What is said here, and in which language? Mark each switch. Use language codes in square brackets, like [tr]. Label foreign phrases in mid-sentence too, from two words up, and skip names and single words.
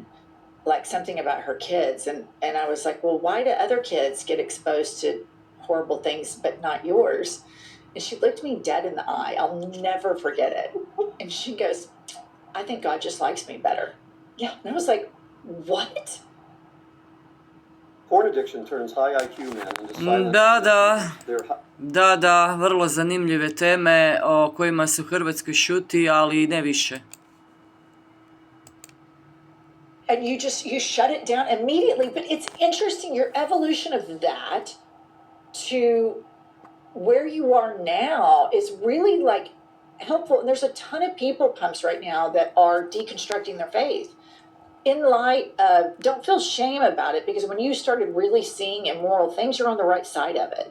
[en] Like something about her kids. And I was like, well, why do other kids get exposed to horrible things but not yours? And she looked me dead in the eye. I'll never forget it. And she goes, I think God just likes me better. Yeah. And I was like, what? Porn addiction turns high IQ men into silent. [hr] Da, vrlo zanimljive teme o kojima se u Hrvatskoj šuti, ali ne više. [en] And you shut it down immediately. But it's interesting, your evolution of that to where you are now is really like helpful. And there's a ton of people, Pumps, right now that are deconstructing their faith in light of, don't feel shame about it, because when you started really seeing immoral things, you're on the right side of it.